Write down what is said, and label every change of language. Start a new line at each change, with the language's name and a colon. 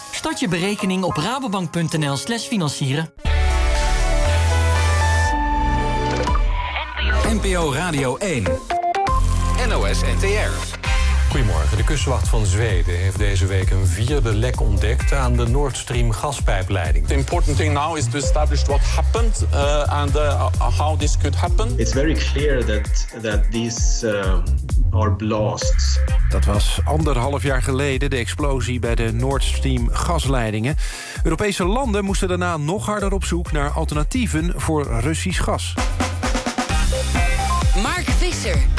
Dutch: Start je berekening op rabobank.nl/financieren. NPO Radio 1. NOS NTR. Goedemorgen. De kustwacht van Zweden heeft deze week een vierde lek ontdekt aan de Nord Stream gaspijpleiding.
English: The important thing now is to establish what happened and how this could happen. It's very clear that these are blasts.
Dutch: Dat was anderhalf jaar geleden, de explosie bij de Nord Stream gasleidingen. Europese landen moesten daarna nog harder op zoek naar alternatieven voor Russisch gas. Mark Visser.